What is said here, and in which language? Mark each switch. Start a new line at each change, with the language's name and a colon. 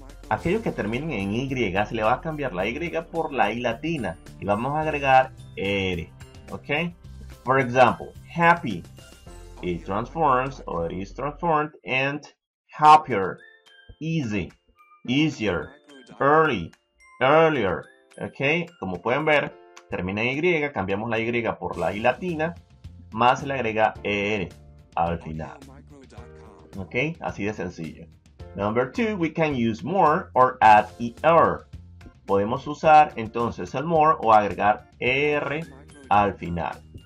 Spanish: Aquellos que terminen en y, se le va a cambiar la y por la i latina y vamos a agregar er. ¿Ok?
English: For example, happy, it transforms or it is transformed and happier, easy, easier, early, earlier.
Spanish: ¿Ok? Como pueden ver, termina en y, cambiamos la y por la i latina, más se le agrega er al final.
English: ¿Ok?
Spanish: Así de sencillo.
English: Number 2, we can use more or add er.
Spanish: Podemos usar entonces el more o agregar er al final.